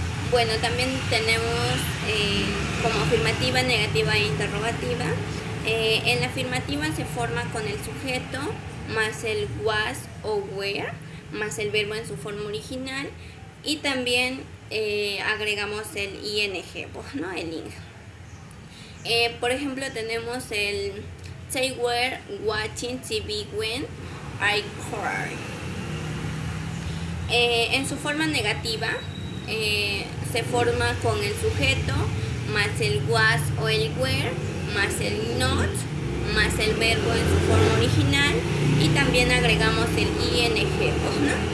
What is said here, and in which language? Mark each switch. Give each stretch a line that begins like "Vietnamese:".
Spanish: Bueno, también tenemos como afirmativa, negativa e interrogativa. En la afirmativa se forma con el sujeto más el was o were más el verbo en su forma original, y también agregamos el ing, pues, ¿no? El ing. Por ejemplo tenemos el
English: they were watching TV when I cried.
Spanish: En su forma negativa se forma con el sujeto más el was o el were más el not más el verbo en su forma original, y también agregamos el ing, pues, ¿no?